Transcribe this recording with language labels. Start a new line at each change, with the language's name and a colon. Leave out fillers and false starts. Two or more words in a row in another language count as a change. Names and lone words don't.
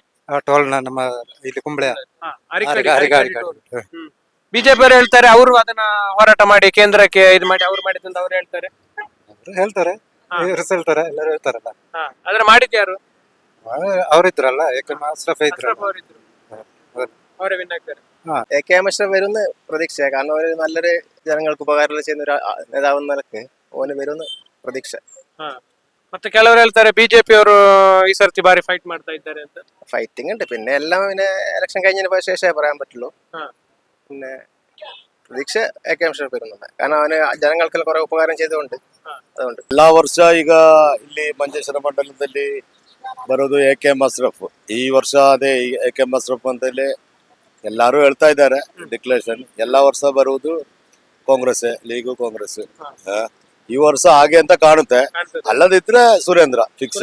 Kannada: ಟೋಲ್ನ ನಮ್ಮ ಇಲ್ಲಿ ಕುಂಬಳೆ ಬಿಜೆಪಿ ಅವರು ಹೇಳ್ತಾರೆ, ಅವರು ಅದನ್ನ ಹೋರಾಟ ಮಾಡಿ ಕೇಂದ್ರಕ್ಕೆ ಇದು ಮಾಡಿ ಅವ್ರು ಮಾಡಿದಂತ ಅವ್ರು ಹೇಳ್ತಾರೆ. ರಿಸಲ್ಟ್ ಎಲ್ಲರೂ ಹೇಳ್ತಾರಲ್ಲ. ಆದ್ರೆ ಮಾಡಿದ್ಯಾರು? ಅವರಿದ್ರಲ್ಲ, ಯಾಕಂದ್ರೆ ಅಶ್ರಫ್ ಇದ್ರು. ಅಶ್ರಫ್ ಅವರಿದ್ರು.
Malayalam: അവരെ വിൻ ആക്കാറ്. AK അഷ്റഫ് വരുന്ന പ്രതീക്ഷ, കാരണം ഒരു നല്ലൊരു ജനങ്ങൾക്ക് ഉപകാരം ചെയ്യുന്ന ഒരു നേതാവ് എന്ന നിലക്ക് ഓന് വരുന്ന പ്രതീക്ഷ.
Kannada: ಮತ್ತೆ ಕೆಲವರು ಹೇಳ್ತಾರೆ ಬಿಜೆಪಿ ಅವರು ಈ ಸರ್ತಿ ಬಾರಿ ಫೈಟ್ ಮಾಡ್ತಾ ಇದ್ದಾರೆ ಅಂತ.
Malayalam: ഫൈറ്റിംഗ് ഉണ്ട്, പിന്നെ എല്ലാം പിന്നെ ഇലക്ഷൻ കഴിഞ്ഞതിന് ശേഷമേ പറയാൻ പറ്റുള്ളൂ. പിന്നെ പ്രതീക്ഷ AK അഷ്റഫ് വരുന്നുണ്ട്, കാരണം അവന് ജനങ്ങൾക്കെല്ലാം കുറെ ഉപകാരം ചെയ്തുകൊണ്ട്. അതുകൊണ്ട്
Kannada: ಎಲ್ಲಾ ವರ್ಷ ಈಗ ಇಲ್ಲಿ ಮಂಜೇಶ್ವರ ಮಂಡಲದಲ್ಲಿ ಬರೋದು AKM ಅಶ್ರಫ್. ಈ ವರ್ಷ ಅದೇ AKM ಅಶ್ರಫ್ ಅಂತೇಳಿ ಎಲ್ಲಾರು ಹೇಳ್ತಾ ಇದ್ದಾರೆ ಡಿಕ್ಲೇರೇಷನ್. ಎಲ್ಲಾ ವರ್ಷ ಬರುವುದು ಕಾಂಗ್ರೆಸ್, ಲೀಗು ಕಾಂಗ್ರೆಸ್. ಈ ವರ್ಷ ಹಾಗೆ ಅಂತ ಕಾಣುತ್ತೆ. ಅಲ್ಲದಿದ್ರೆ ಸುರೇಂದ್ರ ಫಿಕ್ಸ್.